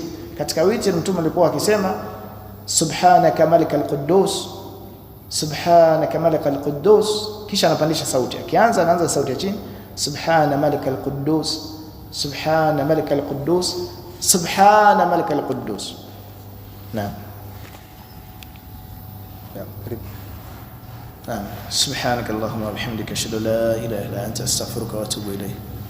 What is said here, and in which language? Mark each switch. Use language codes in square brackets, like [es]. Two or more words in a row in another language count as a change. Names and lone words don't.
[sw] Katika witri Mtume alikuwa akisema [ar] سبحانك الملك القدوس, سبحانك الملك القدوس, [sw] kisha anapandisha sauti. Akianza anaanza sauti ya chini, [ar] سبحان الملك القدوس, سبحان الملك القدوس, سبحان الملك القدوس. [sw] Naam. [ar] نعم. سبحانك اللهم وبحمدك أشهد أن لا إله إلا أنت أستغفرك وأتوب إليك.